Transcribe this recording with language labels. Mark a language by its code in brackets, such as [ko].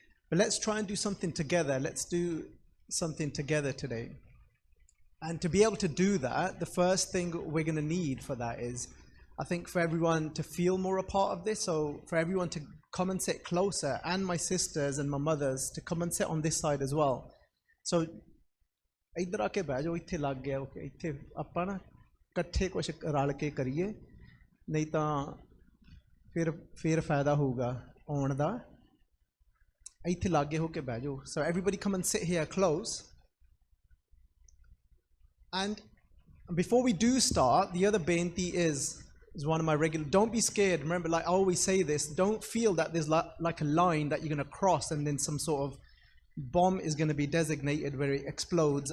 [en] But let's try and do something together. Let's do something together today. And to be able to do that, the first thing we're going to need for that is, I think, for everyone to feel more a part of this. So for everyone to come and sit closer, and my sisters and my mothers to come and sit on this side as well. [pa] So ਇੱਧਰ ਆ ਕੇ ਬਹਿ ਜਾਓ, ਇੱਥੇ ਲੱਗ ਗਿਆ, ਇੱਥੇ ਆਪਾਂ ਨਾ ਇਕੱਠੇ ਕੁਛ ਰਲ ਕੇ ਕਰੀਏ, ਨਹੀਂ ਤਾਂ ਫਿਰ ਫਾਇਦਾ ਹੋਊਗਾ ਆਉਣ ਦਾ। ਇੱਥੇ ਲਾਗੇ ਹੋ ਕੇ ਬਹਿ ਜਾਓ। [en] So everybody come and sit here close. And before we do start, the other benti is one of my regular, don't be scared. Remember, like I always say this, don't feel that there's like a line that you're going to cross and then some sort of bomb is going to be designated where it explodes.